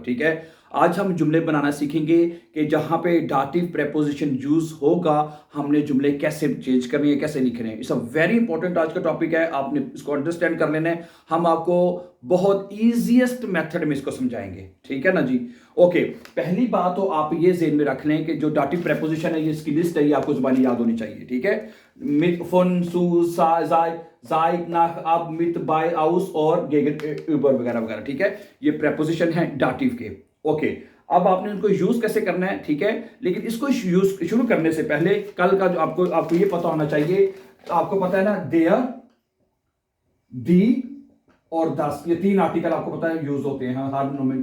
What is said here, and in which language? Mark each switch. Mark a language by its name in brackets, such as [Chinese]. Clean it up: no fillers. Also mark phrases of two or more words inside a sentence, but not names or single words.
[Hindi] ठीक है, आज हम जुमले बनाना सीखेंगे कि जहाँ पे [English] dative preposition [Hindi] यूज होगा हमने जुमले कैसे चेंज करने हैं, कैसे लिखने हैं। [English] it's a very important [Hindi] आज का टॉपिक है, आपने इसको अंडरस्टैंड कर लेना है। हम आपको बहुत ईजिएस्ट मेथड में इसको समझाएंगे, ठीक है ना जी। ओके, पहली बात तो आप ये जेन में रख लें कि जो [English] dative preposition [Hindi] है, ये इसकी लिस्ट है, ये आपको जुबानी याद होनी चाहिए। ठीक है, [German] mit, von, zu, sei, seit, nach, ab, mit, bei, aus और gegenüber [Hindi] वगैरह वगैरह। ठीक है, ये प्रेपोजिशन है डाटिव के। ओके, अब आपने इनको यूज कैसे करना है, ठीक है। लेकिन इसको यूज शुरू करने से पहले कल का जो आपको ये पता होना चाहिए। तो आपको पता है ना, [German] der, die [Hindi] और दस, ये तीन आर्टिकल आपको पता है यूज होते हैं हर मोमेंट।